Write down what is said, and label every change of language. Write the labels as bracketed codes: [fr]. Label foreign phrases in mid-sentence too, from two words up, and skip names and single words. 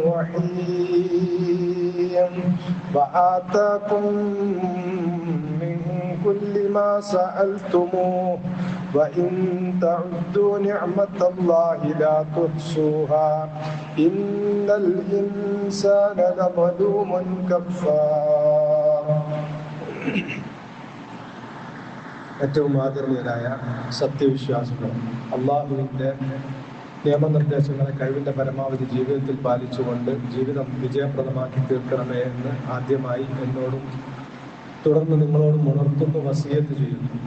[ar] الرحيم وآتاكم من كل ما سألتموه وإن تعدوا نعمة الله لا تحصوها إن الإنسان لظلوم كفار. [ml] ഏറ്റവും ആദരണീയരായ സത്യവിശ്വാസികൾ, അള്ളാഹുവിൻ്റെ നിയമനിർദ്ദേശങ്ങളെ കഴിവിൻ്റെ പരമാവധി ജീവിതത്തിൽ പാലിച്ചുകൊണ്ട് ജീവിതം വിജയപ്രദമാക്കി തീർക്കണമേ എന്ന് ആദ്യമായി എന്നോടും തുടർന്ന് നിങ്ങളോടും ഉണർത്തുന്നു, വസിയത്ത് ചെയ്യുന്നു.